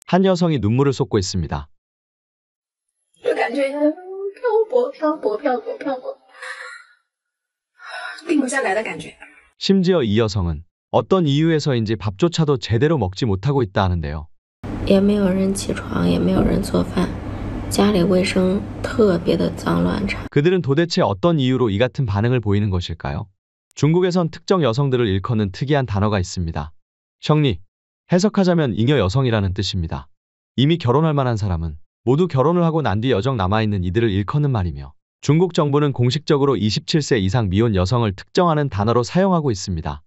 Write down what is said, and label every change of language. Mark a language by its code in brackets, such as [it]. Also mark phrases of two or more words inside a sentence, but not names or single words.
[ko] 한 여성이 눈물을 쏟고 있습니다. [zh] 就感觉漂泊，定不下来的感觉。 [ko] 심지어 이 여성은 어떤 이유에서인지 밥조차도 제대로 먹지 못하고 있다 하는데요. [zh] 也没有人起床，也没有人做饭，家里卫生特别的脏乱差。 [ko] 그들은 도대체 어떤 이유로 이 같은 반응을 보이는 것일까요? 중국에선 특정 여성들을 일컫는 특이한 단어가 있습니다. 셔니, 해석하자면 잉여 여성이라는 뜻입니다. 이미 결혼할 만한 사람은 모두 결혼을 하고 난 뒤 여정 남아있는 이들을 일컫는 말이며 중국 정부는 공식적으로 27세 이상 미혼 여성을 특정하는 단어로 사용하고 있습니다.